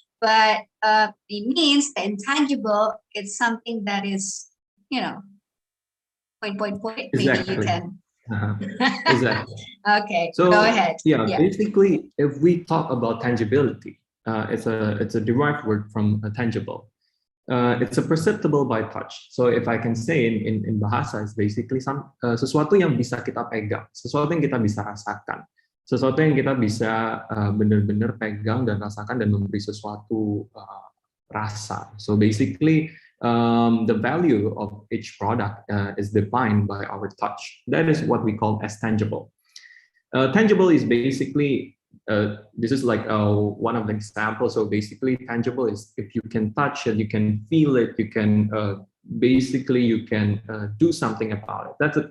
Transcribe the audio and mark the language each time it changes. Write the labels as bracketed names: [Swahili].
[English] But it means the intangible, it's something that is, point. Maybe Exactly. you can. Exactly. Okay, so go ahead. Basically, if we talk about tangibility, it's a derived word from tangible. It's a perceptible by touch. So if I can say in bahasa, it's basically [Indonesian] sesuatu yang bisa kita pegang, sesuatu yang kita bisa rasakan, sesuatu yang kita bisa benar-benar pegang dan rasakan dan memberi sesuatu rasa. [English] So basically, the value of each product is defined by our touch. That is what we call as tangible. Tangible is basically, this is like one of the examples. So basically tangible is if you can touch it, you can feel it, you can basically you can do something about it.